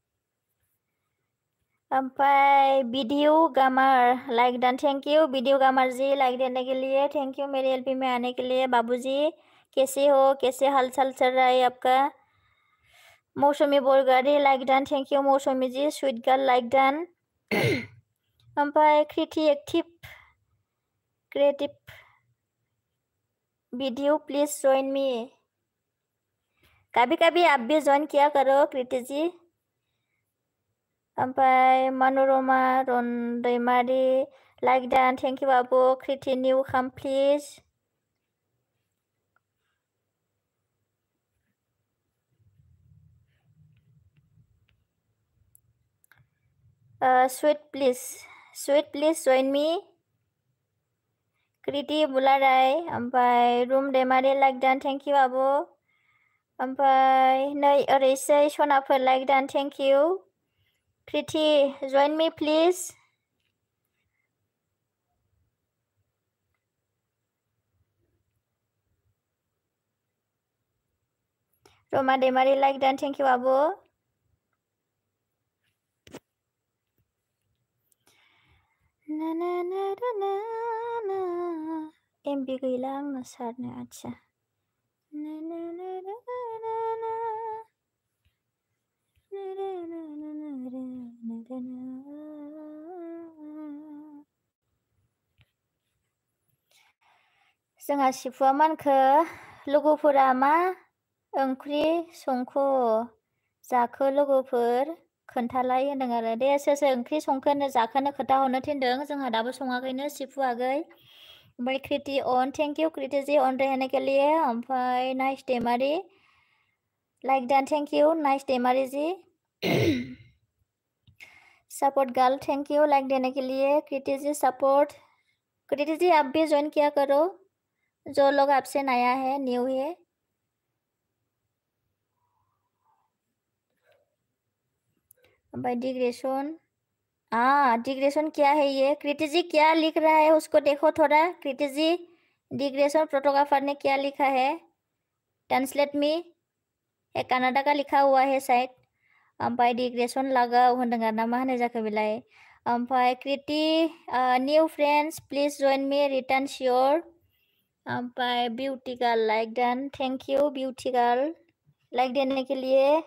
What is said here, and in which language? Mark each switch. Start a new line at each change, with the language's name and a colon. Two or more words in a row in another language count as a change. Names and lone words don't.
Hindi: ओमफ्राय वीडियो गामर
English: like done thank you
Hindi: वीडियो गामर जी लाइक देने के लिए
English: thank you
Hindi: मेरे एलपी में आने के लिए बाबूजी कैसे हो कैसे हालचाल चल रहा है आपका मौसुमी बोरगारी
English: like done thank you
Hindi: मौसुमी जी
English: sweet girl like done
Hindi: ओमफ्राय कृति
English: active creative video please join me
Hindi: कभी आप भी ज्वाइन किया करो कृति जी
English: ओमफ्राय मनोरमा रन्दैमारी लाइक दान thank you बाबू कृति निउ खाम please sweet please join me कृति बुलाराय ओमफ्राय रुम दैमारी लाइक दान thank you बाबू ओमफ्राय नै ओरैसै सनाफोर लाइक दान thank you Kriti join me please रोमा दैमारी लाइक दान thank you बाबू
Bodo: एमबी गैला आंना सारनो आच्छा जोंहा सिफुआ मानखो लोगोफोरा मा ओंख्रि संखो जाखो लोगोफोर खोन्थालाय होनदों आरो दे सोर ओंख्रि संखोनो जाखोनो खोन्थाहरनो थिनदों जोंहा दाबो सङाखैनो सिफु आगै ओमफ्राय कृति अन
English: thank you
Bodo: कृति जी अन
Hindi: रहने के लिए
Bodo: ओमफ्राय नाइस दैमारी
English: like done thank you
Bodo: नाइस दैमारी जी
English: support girl thank you
Hindi: लाइक देने के लिए कृति जी सपोर्ट कृति जी आप भी ज्वाइन किया करो जो लोग आपसे नया है न्यू है डिग्रेशन डिग्रेशन क्या है ये कृति जी क्या लिख रहा है उसको देखो थोड़ा कृति जी डिग्रेशन फोटोग्राफर ने क्या लिखा है
English: translate me
Hindi: ये कनाडा का लिखा हुआ है शायद ओमफ्राय डिग्रेशन
Bodo: लगाव होनदों आरो ना मा होनाय जाखो बेलाय
Hindi: ओमफ्राय कृति
English: new friends please join me return sure
Hindi: ओमफ्राय
English: beauty girl like done thank you beauty girl
Hindi: लाइक देने के लिए